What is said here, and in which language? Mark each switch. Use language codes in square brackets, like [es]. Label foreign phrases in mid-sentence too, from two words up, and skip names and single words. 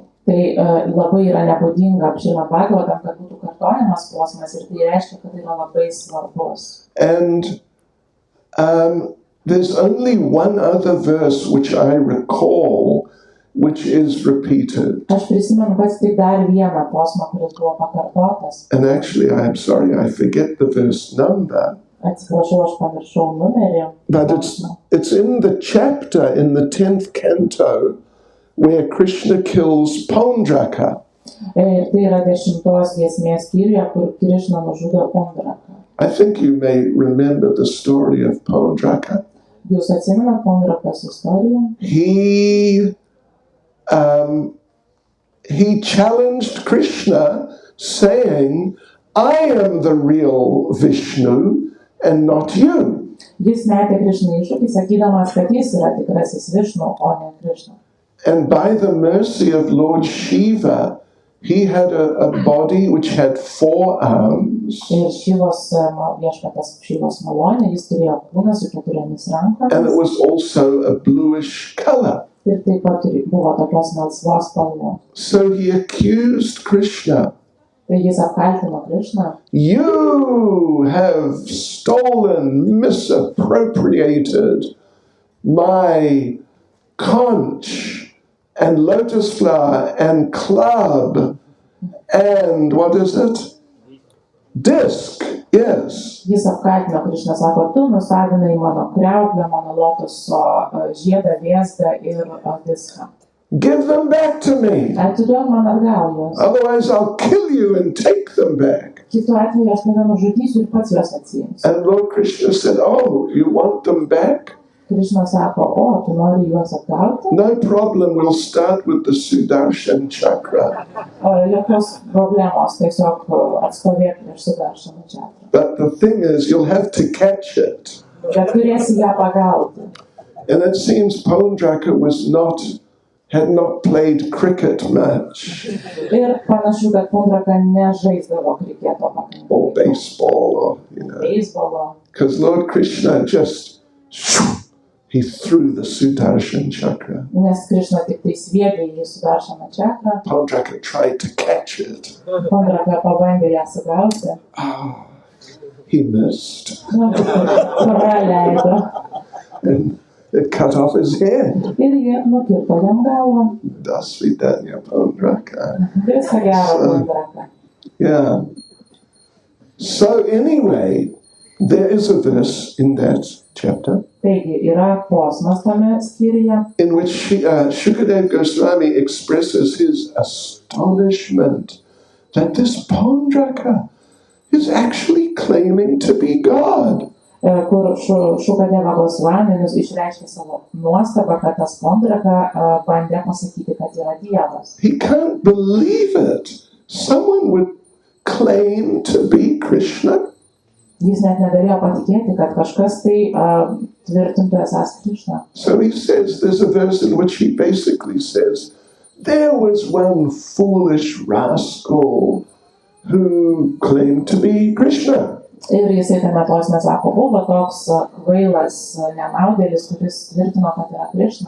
[en] And there's only one other verse which I recall which is repeated. And actually, I'm sorry, I forget the verse number. [lt] Atsiprašau, aš pamiršau numerį. [en] But it's in the chapter in the 10th canto where Krishna kills Pondraka. [lt] Ir tai yra 10 giesmės skyriuje, kur Krišna nužudo Pondraką. [en] I think you may remember the story of Pondraka. [lt] Jūs atsimenat Pondrakos istoriją? [en] He challenged Krishna saying, I am the real Vishnu and not you. [lt] Jis metė Krišnai iššūkį, sakydamas, kad jis yra tikrasis Višnu, o ne Krišna. [en] And by the mercy of Lord Shiva, he had a body which had 4 arms. [lt] Ir viešpaties Šivos malonė, jis turėjo kūną su 4 rankomis. [en] And it was also a bluish color. [lt] Ir taip pat buvo tokios melsvos spalvos. [en] So he accused Krishna. [lt] Tai jis apkaltino Krišną. [en] You have stolen, misappropriated my conch and lotus flower and club and what is it? Disc, yes. [lt] Jis apkaltino Krišną, sako, tu nusavinai mano kriauklę, mano lotuso žiedą, vėzdą ir diską. [en] Give them back to me. [lt] Atiduok man atgal juos. [en] Otherwise I'll kill you and take them back. [lt] Kitu atveju aš tave nužudysiu ir pats juos atsiimsiu. [en] And Lord Krishna said, oh, you want them back? [lt] Krišna sako, o, tu nori juos atgauti? [en] No problem, we'll start with the Sudarshan chakra. [lt] Jokios problemos, tiesiog atstovėk prieš Sudarshan čakrą. [en] But the thing is, you'll have to catch it. [lt] Bet turėsi ją pagauti. [en] And it seems Pondraka had not played cricket much. [lt] Ir panašu, kad Pondraka nežaisdavo kriketo pakankamai. [en] Or baseball, or, you know. [lt] Beisbolo. [en] Because Lord Krishna he threw the Sudarshan chakra. [lt] Nes Krišna tik tai sviedė į Sudarshaną čakrą. [en] Pondraka tried to catch it. [lt] Pondraka pabandė ją sugauti. [en] He missed. [lt] Praleido. [en] And it cut off his head. [lt] Ir jie nukirto jam galvą. [en] Dasvidanya Pondraka. [lt] Viso gero, Pondraka. [en] Yeah. So anyway, there is a verse in that chapter [lt] Taigi, yra posmas tame skyriuje, [en] in which Shukadev Goswami expresses his astonishment that this Pondraka is actually claiming to be God. [lt] Kur Šukadeva Gosvaminis išreiškė savo nuostabą, kad tas Pondraka bandė pasakyti, kad yra Dievas. [en] He can't believe it. Someone would claim to be Krishna. [lt] Jis net negalėjo patikėti, kad kažkas tai tvirtintų esąs Krišna. [en] So he says, there's a verse in which he basically says, there was one foolish rascal who claimed to be Krishna. [lt] Ir jisai tame posme sako, buvo toks kvailas nenaudėlis, kuris tvirtino, kad yra Krišna.